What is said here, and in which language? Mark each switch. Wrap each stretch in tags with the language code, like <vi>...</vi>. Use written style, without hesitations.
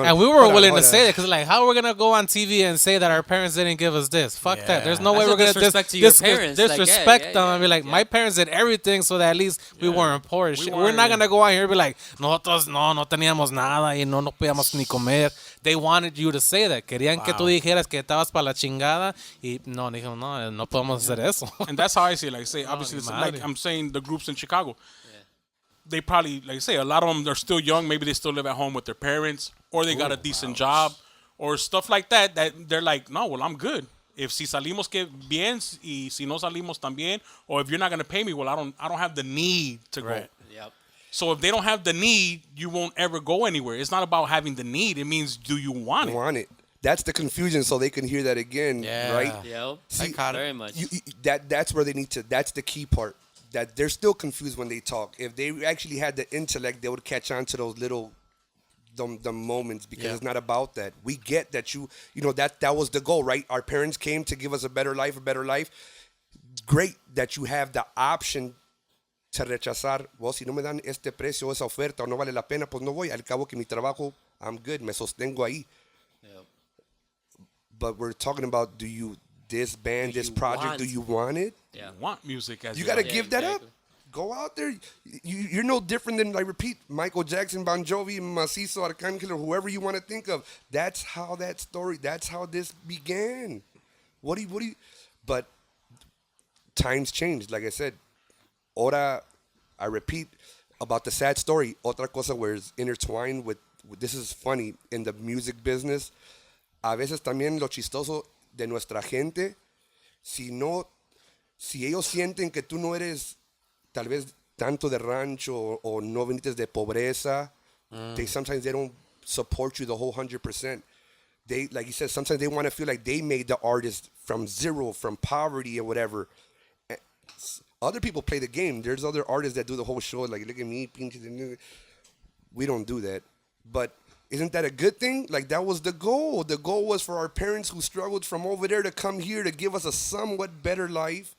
<en>And we were willing to say that because, like, how are we going to go on TV and say that our parents didn't give us this? Fuck that. There's no way we're going to disrespect them and be like, my parents did everything so that at least we weren't poor. We're not going to go out here and be like, nosotros no teníamos nada y no nos podíamos ni comer. They wanted you to say that.</en> <es>Querían que tú dijeras que estabas para la chingada y dijimos, no podemos hacer eso.</es> <en>And that's how I see it. Like, say, obviously, like I'm saying the groups in Chicago. they probably, like I say, a lot of them are still young. Maybe they still live at home with their parents, or they got a decent job, or stuff like that. That they're like, no, well, I'm good. If</en> <es>si salimos que bien, y si no salimos también,</es> <en>or if you're not gonna pay me, well, I don't have the need to go. Yep. So if they don't have the need, you won't ever go anywhere. It's not about having the need. It means, do you want it? Want it. That's the confusion, so they can hear that again, right? Yep. See, Very much. That's where they need to. That's the key part. That they're still confused when they talk. If they actually had the intellect, they would catch on to those little, the moments, because it's not about that. We get that you know that was the goal, right? Our parents came to give us a better life. Great that you have the option to rechazar. Well,</en> <es>si no me dan este precio, esa oferta, o no vale la pena, pues no voy. Al cabo que mi trabajo,</es> <en>I'm good.</en> <es>Me sostengo ahí.</es> <en>Yep. But we're talking about, this band, this project, do you want it? Yeah. You want music as You your got to life. give that up. Go out there. You're no different than, I repeat, Michael Jackson, Bon Jovi, Mazizo, Arcángel, or whoever you want to think of. That's how that's how this began. What do you, but times changed. Like I said, ahora, I repeat about the sad story.</en> <es>Otra cosa</es> <en>where it's intertwined with, this is funny, in the music business.</en> <es>A veces también lo chistoso de nuestra gente, si ellos sienten que tú no eres tal vez tanto de rancho o no viniste de pobreza,</es> <en>sometimes they don't support you the whole 100%. They, like you said, sometimes they want to feel like they made the artist from zero, from poverty or whatever. Other people play the game. There's other artists that do the whole show, like, look at me, pinches. We don't do that. But isn't that a good thing? Like, that was the goal. The goal was for our parents who struggled from over there to come here to give us a somewhat better life.</en>